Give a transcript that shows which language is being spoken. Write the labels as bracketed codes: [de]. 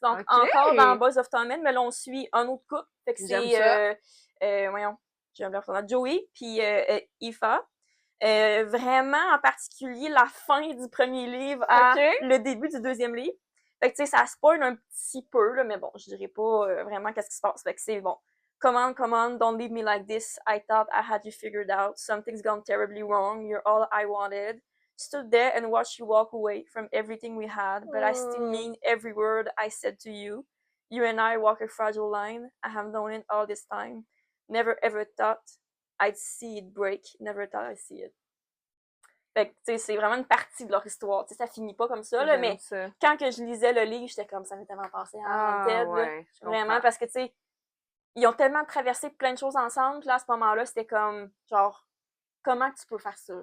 [fr] Donc, encore dans Boys of Torment, mais là, on suit un autre couple. Fait que c'est, voyons, j'ai un blanc, Joey puis Aoife. Vraiment, en particulier, la fin du premier livre à le début du deuxième livre. Fait que, tu sais, ça spoil un petit peu, là, mais bon, je dirais pas vraiment qu'est-ce qui se passe. Fait que c'est bon. [en] Come on, don't leave me like this. I thought I had you figured out. Something's gone terribly wrong. You're all I wanted. Stood there and watched you walk away from everything we had, but I still mean every word I said to you. You and I walk a fragile line. I have known it all this time. Never ever thought I'd see it break. Never thought I'd see it. [fr] Fait que, tu sais, c'est vraiment une partie de leur histoire. Tu sais, ça finit pas comme ça, là, mais quand que je lisais le livre, j'étais comme, ça m'est tellement passé en tête, vraiment, parce que, tu sais, ils ont tellement traversé plein de choses ensemble, là, à ce moment-là, c'était comme, genre, comment tu peux faire ça?